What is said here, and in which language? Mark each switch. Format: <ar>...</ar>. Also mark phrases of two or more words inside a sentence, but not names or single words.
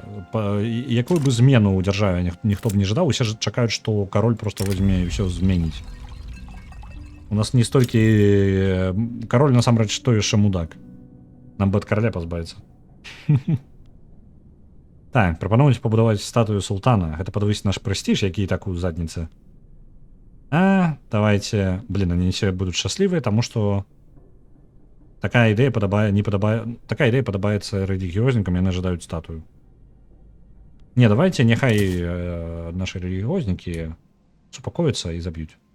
<be>Якую бы змену ў дзяржаве ніхто б не жадаў, усе ж чакаюць, што кароль просто возьме і ўсё зменіць.</be> <ru>У нас не столькі...</ru> <be>Кароль, насамрэч, той яшчэ мудак. Нам бы ад караля пазбавіцца. Так, прапануюць пабудаваць статую султана. Гэта падвысіць наш прэстыж, які і так у задніцы.</be> <ru>Давайте... Блин, они все будут счастливые, потому что такая идея такая идея подобается религиозникам, и они ожидают статую. Не, давайте, нехай наши религиозники супокоятся и забьют.</ru>